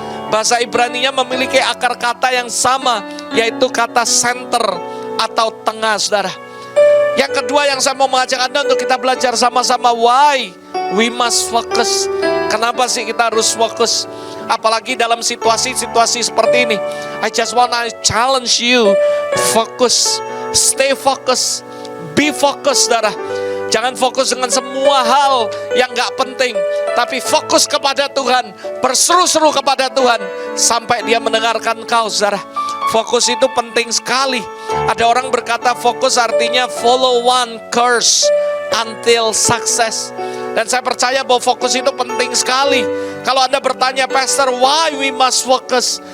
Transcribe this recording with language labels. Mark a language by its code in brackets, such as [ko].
[id] Bahasa Ibraninya memiliki akar kata yang sama, yaitu kata center atau tengah, saudara. Yang kedua yang saya mau mengajak Anda untuk kita belajar sama-sama, [en] why we must focus. [id] Kenapa sih kita harus fokus? Apalagi dalam situasi-situasi seperti ini. [en] I just want to challenge you, focus, stay focus, be focus, saudara. [id] Jangan fokus dengan semua hal yang gak penting, tapi fokus kepada Tuhan, berseru-seru kepada Tuhan sampai Dia mendengarkan kau, saudara. Fokus itu penting sekali. Ada orang berkata fokus artinya [en] follow one course until success. [id] Dan saya percaya bahwa fokus itu penting sekali. Kalau Anda bertanya, [en] Pastor, why we must focus?